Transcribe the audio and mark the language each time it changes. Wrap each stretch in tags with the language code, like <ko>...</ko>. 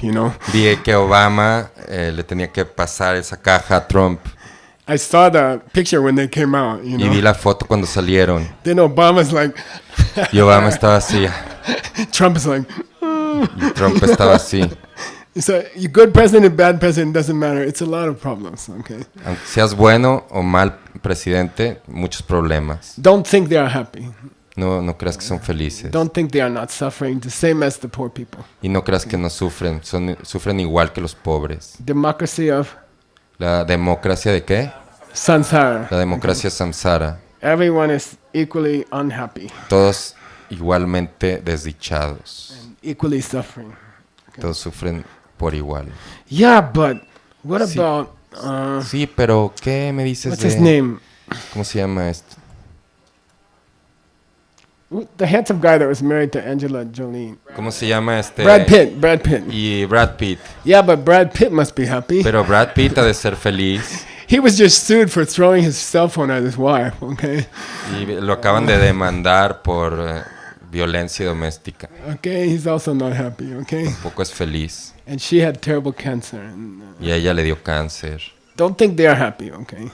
<es>Vi que Obama le tenía que pasar esa caja a Trump.</es> <en>I saw the picture when they came out.</en> <es>Y vi la foto cuando salieron.</es> <en>Then Obama's like.</en> <es>Y Obama estaba así.</es> <en>Trump is like.</en> <es>Y Trump estaba así.</es> <en>So, you good president, bad president, doesn't matter. It's a lot of problems, okay?</en> <es>Aunque seas bueno o mal presidente, muchos problemas.</es> <en>Don't think they are happy.</en> <es>No creas que son felices.</es> <en>Don't think they are not suffering, the same as the poor people.</en> <es>Y no creas que no sufren. Sufren igual que los pobres.</es> <en>Democracy of</en> <es>¿La democracia de qué?</es> <en>Sansara.</en> <es>La democracia samsara.</es> <en>Everyone is equally unhappy,</en> <es>Todos igualmente desdichados.</es> <en>equally suffering.</en> <es>Todos sufren por igual.</es> <en>Yeah, but what</en> <es>Sí.</es> <en>about</en> <es>Sí, pero ¿qué me dices</es> <en>what's</en> <es>de...</es> <en>his name?</en> <es>¿Cómo se llama esto?</es> <en>The handsome guy that was married to Angela Jolie.</en> <es>¿Cómo se llama este?</es> <en>Brad Pitt.</en> <es>Y Brad Pitt.</es> <en>Yeah, but Brad Pitt must be happy.</en> <es>Pero Brad Pitt ha de ser feliz.</es> <en>He was just sued for throwing his cell phone at his wife, okay?</en> <es>Y lo acaban de demandar por violencia doméstica.</es> <en>Okay, he's also not happy, okay?</en> <es>Tampoco es feliz.</es> <en>And she had terrible cancer. And,</en> <es>Y a ella le dio cáncer.</es> <en>don't think they are happy, okay?</en>